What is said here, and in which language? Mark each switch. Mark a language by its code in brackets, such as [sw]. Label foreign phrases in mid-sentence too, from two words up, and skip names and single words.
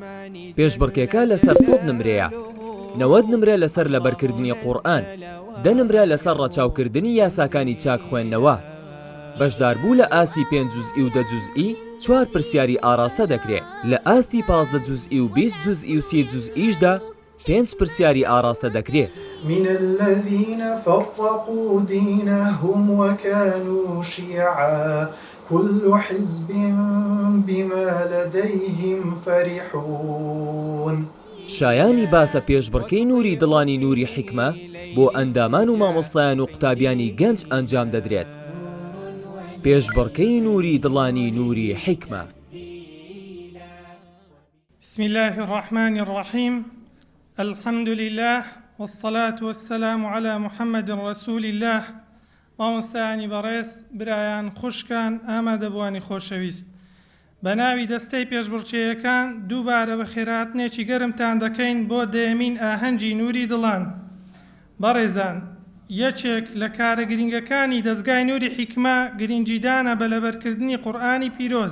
[ckb] پێشبڕکێکە لەسەر 100 نمرەیە. 90 نمرە لەسەر لەبەرکردنی قورئان، 10 نمرە لەسەر ڕەچاوکردنی یاساکانی چاک خوێندنەوە. بەشداربوو لە ئاستی 5 جوزئی و 10 جوزئی 4 پرسیاری ئاراستە دەکرێت. لە ئاستی 15 جوزئی و 20 جوزئی و 30 جوزئیشدا 5 پرسیاری ئاراستە دەکرێت. [ar] من الذين فرقوا دينهم وكانوا شيعا كل حزب بما لديهم فرحون. [ckb] شایانی باسە پێشبڕکەی نووری دڵانی نووری حکمە بۆ ئەندامان و مامۆستایان و قوتابیانی گەنج ئەنجام دەدرێت. پێشبڕکەی نووری دڵانی نووری حکمە. [ar] بسم الله الرحمن الرحيم. الحمد لله والصلاة والسلام على محمد رسول الله. [ckb] مامۆستایانی بەڕێز، برایان خوشکان، ئامادەبوانی خۆشەویست، بە ناوی دەستەی پێشبڕکێیەکان دووبارە بە خێراتنێکی گەرمتان دەکەین بۆ دەیەمین ئاهەنگی نووری دڵان. بەڕێزان، یەکێک لە کارە گرنگەکانی دەستگای نووری حکمە گرنگیدانە بە لەبەرکردنی قورئانی پیرۆز.